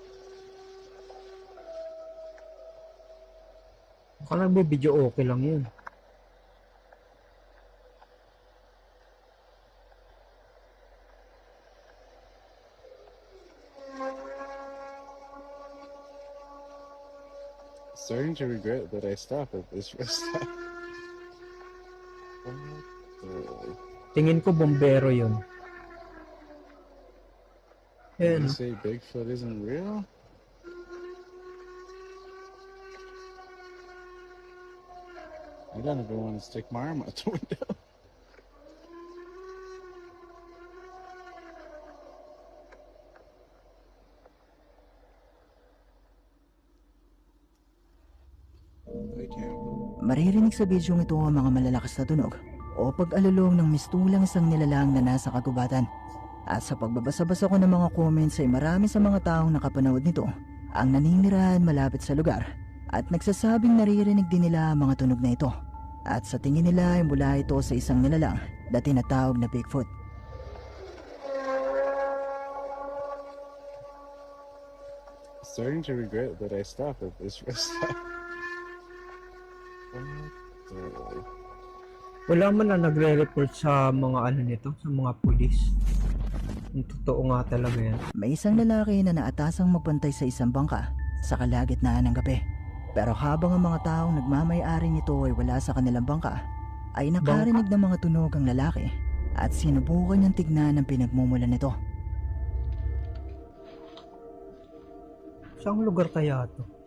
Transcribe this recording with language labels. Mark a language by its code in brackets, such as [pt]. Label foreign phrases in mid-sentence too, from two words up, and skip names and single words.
[tl] Baka nagbibideo okay lang yun. [en] Starting to regret that I stopped at this rest stop. What the? [tl] Tingin ko bombero yun. [en] Did [tl] Ayan. [en] you say Bigfoot isn't real? I don't ever want to stick my arm out the window. I can't. [tl] Maririnig sa bidyong ito ang mga malalakas na tunog o pag-alulong ng mistulang isang nilalang na nasa kagubatan. At sa pagbabasa-basa ko ng mga comments ay marami sa mga taong nakapanood nito ang naninirahan malapit sa lugar at nagsasabing naririnig din nila ang mga tunog na ito. At sa tingin nila ay mula ito sa isang nilalang na tinatawag na Bigfoot. [en] Starting to regret that I stopped at this rest stop. What the? [tl] Wala man na nagre-report sa mga ano nito, sa mga pulis. Yung totoo nga talaga yan. May isang lalaki na naatasang magbantay sa isang bangka sa kalagitnaan ng gabi. Pero habang ang mga taong nagmamay-ari nito ay wala sa kanilang bangka, ay nakarinig ng mga tunog ang lalaki at sinubukan niyang tignan ang pinagmumulan nito. Saang lugar kaya to?